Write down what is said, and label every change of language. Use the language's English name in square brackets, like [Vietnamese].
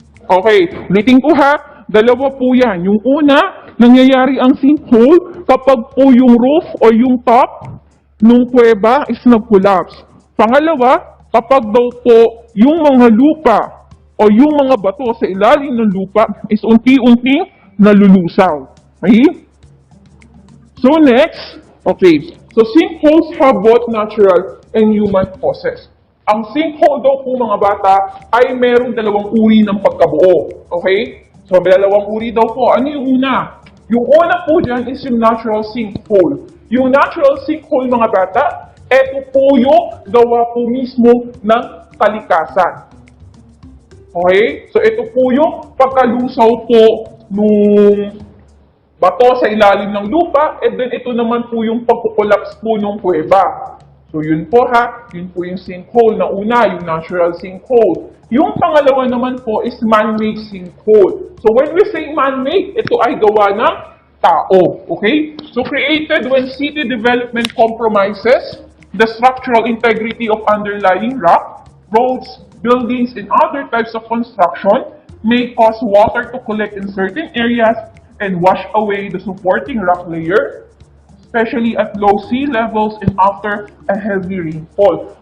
[Filipino] Okay, ulitin ko ha. Dalawa po yan. Yung una, nangyayari ang sinkhole kapag po yung roof o yung top ng kuweba is nag-collapse. Pangalawa, kapag daw po yung mga lupa o yung mga bato sa ilalim ng lupa is unti-unting nalulusaw. [English] Okay? So next, okay. So sinkholes have both natural and human causes. [Filipino] Ang sinkhole daw po mga bata ay merong dalawang uri ng pagkabuo. Okay? So, may dalawang uri daw po. Ano yung una? Yung una po dyan is yung natural sinkhole. Yung natural sinkhole, mga bata, eto po yung gawa po mismo ng kalikasan. Okay? So, ito po yung pagkalusaw po nung bato sa ilalim ng lupa, and then ito naman po yung pagkukulaps po ng kuweba. So, yun po ha. Yun po yung sinkhole na una, yung natural sinkhole. Yung pangalawa naman po is man-made sinkhole. [English] So when we say man-made, [Filipino] ito ay gawa ng tao. Okay? [English] So created when city development compromises the structural integrity of underlying rock, roads, buildings, and other types of construction may cause water to collect in certain areas and wash away the supporting rock layer, especially at low sea levels and after a heavy rainfall.